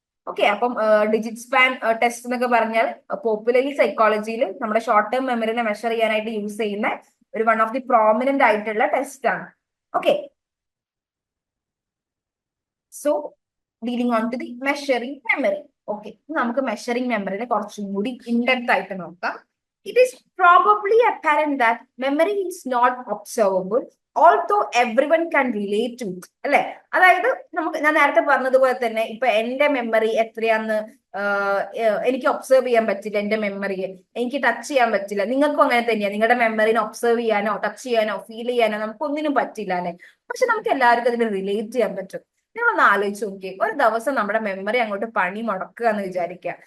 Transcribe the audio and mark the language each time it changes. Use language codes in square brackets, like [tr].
[ml] Okay, അപ്പം digit span test എന്നൊക്കെ പറഞ്ഞാൽ പോപ്പുലർലി സൈക്കോളജിയിൽ നമ്മുടെ ഷോർട്ട് ടേം മെമ്മറിനെ മെഷർ ചെയ്യാനായിട്ട് യൂസ് ചെയ്യുന്ന ഒരു [en] one of the prominent [ml] ആയിട്ടുള്ള ടെസ്റ്റ് ആണ്. [en] Okay, so dealing on to the measuring memory. [ml] Okay, നമുക്ക് മെഷറിംഗ് മെമ്മറിനെ കുറച്ചും കൂടി ഇൻഡെപ്ത് ആയിട്ട് നോക്കാം. [en] It is probably apparent that memory is not observable, although everyone can relate to it. [ml] അല്ലെ, അതായത് ഞാൻ നേരത്തെ പറഞ്ഞതുപോലെ തന്നെ ഇപ്പൊ എന്റെ മെമ്മറി എത്രയാന്ന് എനിക്ക് ഒബ്സർവ് ചെയ്യാൻ പറ്റില്ല, എന്റെ മെമ്മറിയെ എനിക്ക് ടച്ച് ചെയ്യാൻ പറ്റില്ല. നിങ്ങൾക്കും അങ്ങനെ തന്നെയാണ്, നിങ്ങളുടെ മെമ്മറിനെ ഒബ്സർവ് ചെയ്യാനോ ടച്ച് ചെയ്യാനോ ഫീൽ ചെയ്യാനോ നമുക്ക് ഒന്നിനും പറ്റില്ല അല്ലെ. പക്ഷെ നമുക്ക് എല്ലാവർക്കും അതിന് റിലേറ്റ് ചെയ്യാൻ പറ്റും. നിങ്ങളൊന്ന് ആലോചിച്ച് നോക്കിയേ, ഒരു ദിവസം നമ്മുടെ മെമ്മറി അങ്ങോട്ട് പണി മുടക്കുക എന്ന് വിചാരിക്കുക.